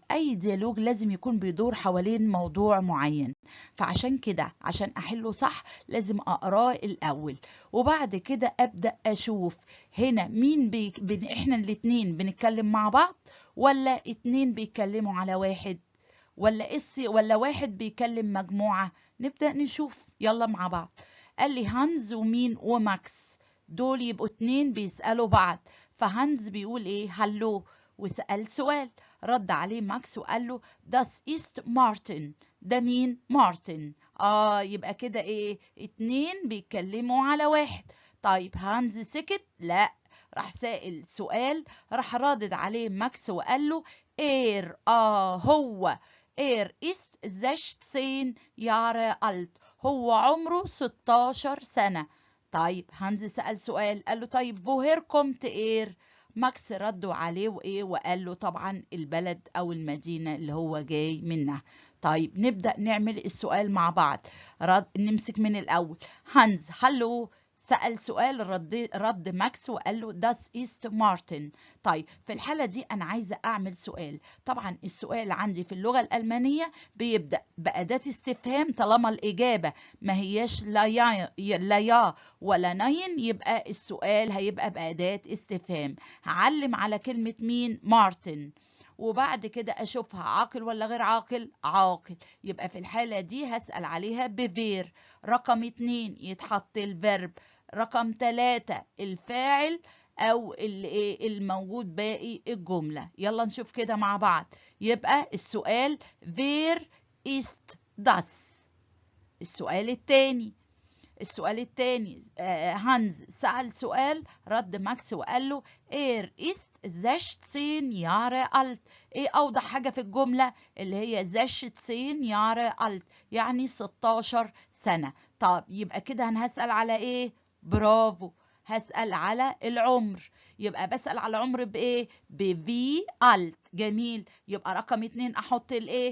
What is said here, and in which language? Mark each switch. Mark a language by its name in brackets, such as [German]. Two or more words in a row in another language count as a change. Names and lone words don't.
[Arabic] أي ديالوج لازم يكون بيدور حوالين موضوع معين، فعشان كده عشان أحله صح لازم أقراه الأول، وبعد كده أبدأ أشوف هنا مين إحنا الاتنين بنتكلم مع بعض، ولا اتنين بيتكلموا على واحد، ولا واحد بيكلم مجموعة. نبدأ نشوف يلا مع بعض. قال لي هانز ومين وماكس، دول يبقوا اتنين بيسألوا بعض. فهانز بيقول ايه؟ هلو، وسأل سؤال، رد عليه ماكس وقال له [German] das ist [Arabic] مارتن. ده مين؟ مارتن. يبقى كده ايه؟ اتنين بيتكلموا على واحد. طيب هانز سكت؟ لا، راح سائل سؤال، راح رادد عليه ماكس وقال له اير، هو [German] Er ist 16 Jahre alt. [Arabic] هو عمره 16 سنة. طيب هانز سأل سؤال، قال له طيب [German] woher kommt er؟ [Arabic] ماكس ردوا عليه وإيه وقال له طبعا البلد أو المدينة اللي هو جاي منها. طيب نبدأ نعمل السؤال مع بعض. نمسك من الأول. هانز هلو سأل سؤال، رد ماكس وقال له [German] das ist [Arabic] مارتن. طيب في الحالة دي أنا عايزة أعمل سؤال. طبعا السؤال عندي في اللغة الألمانية بيبدأ بأداة استفهام، طالما الإجابة ما هياش لا يا ولا نين، يبقى السؤال هيبقى بأداة استفهام. هعلم على كلمة مين؟ مارتن، وبعد كده أشوفها عاقل ولا غير عاقل؟ عاقل. يبقى في الحالة دي هسأل عليها بفير. رقم 2 يتحط الفيرب. رقم 3 الفاعل أو الموجود باقي الجملة. يلا نشوف كده مع بعض. يبقى السؤال [German] wer ist das؟ [Arabic] السؤال التاني هانز سأل سؤال، رد ماكس وقال له [German] er ist 16 Jahre alt. [Arabic] ايه اوضح حاجة في الجملة؟ اللي هي [German] 16 Jahre alt، [Arabic] يعني 16 سنة. طب يبقى كده انا هسأل على ايه؟ برافو، هسأل على العمر. يبقى بسأل على العمر بايه؟ بفي alt. جميل. يبقى رقم 2 احط الايه؟